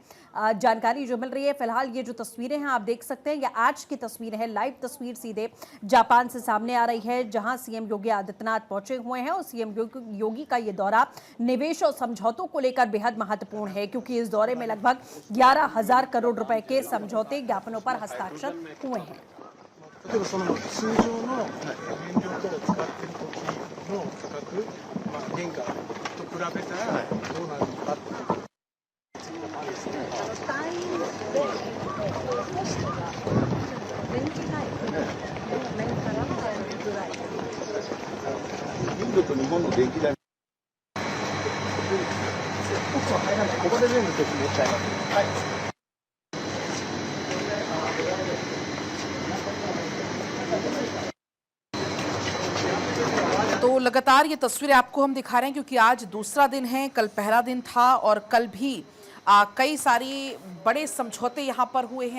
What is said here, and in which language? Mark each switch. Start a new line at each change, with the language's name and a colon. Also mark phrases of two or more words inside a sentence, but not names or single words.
Hindi: जानकारी जो मिल रही है, फिलहाल ये जो तस्वीरें हैं आप देख सकते हैं, ये आज की तस्वीर है। लाइव तस्वीर सीधे जापान से सामने आ रही है जहां सीएम योगी आदित्यनाथ पहुंचे हुए हैं और सीएम योगी का ये दौरा निवेश और समझौतों को लेकर बेहद महत्वपूर्ण है, क्योंकि इस दौरे में लगभग 11,000 करोड़ रुपए के समझौते ज्ञापनों पर हस्ताक्षर हुए हैं।
Japanese: 例えばその通常の燃料等を使っている時の価格、原価と比べたらどうなるのかっていう。単位でコストが電気代の面からのぐらい。インドと日本の電気代。ここで全部説明しちゃいます。はい。
Hindi: तो लगातार ये तस्वीरें आपको हम दिखा रहे हैं क्योंकि आज दूसरा दिन है, कल पहला दिन था और कल भी कई सारी बड़े समझौते यहाँ पर हुए हैं।